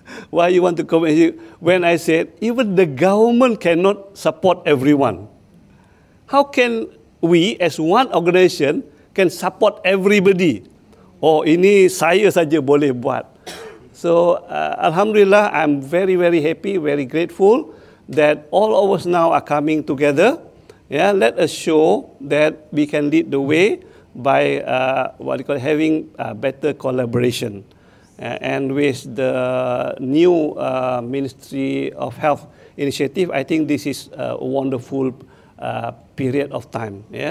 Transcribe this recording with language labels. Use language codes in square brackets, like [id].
[en] Why you want to compete? When I said even the government cannot support everyone, how can we as one organization can support everybody? [ms] Oh, ini saya saja boleh buat. [en] So Alhamdulillah, I'm very, very happy, very grateful that all of us now are coming together. Let us show that we can lead the way by having better collaboration. And with the new Ministry of Health initiative, I think this is a wonderful period of time.